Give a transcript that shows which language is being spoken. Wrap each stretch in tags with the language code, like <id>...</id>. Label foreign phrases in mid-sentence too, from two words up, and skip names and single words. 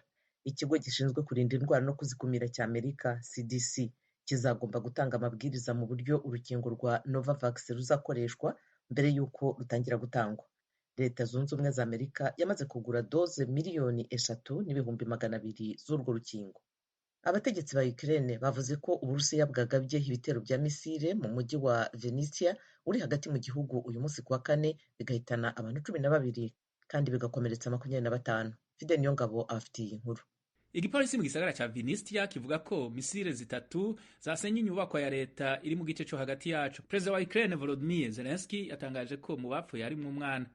<rw>Ikigo gishinzwe kurinda indwara no kuzikumira cy'Amerika CDC kizagomba gutanga amabwiriza mu buryo urukingo rwa Novavax ruzakoreshwa mbere y'uko rutangira gutangwa. Leta Zunze Ubumwe za Amerika yamaze kugura doze miliyoni 3,200,000 z'urwo rukingo. Abategetsi ba Ukraine bavuze ko Uburusiya bwagabye ibitero bya misile mu mujyi wa Venetia uri hagati mu gihugu uyu munsi kuwa kane bigahitana abantu 12 kandi bigakomeretsa 25. Fidel Niyongabo afitiye inkuru. Igipolisi mu gisagara ca Venetia kivuga ko misile zitatu zasenye inyubako ya leta iri mu gice cyo hagati yacu. Perezida wa Ukraine Volodymyr Zelensky yatangaje ko mu bapfuye harimo umwana.</rw>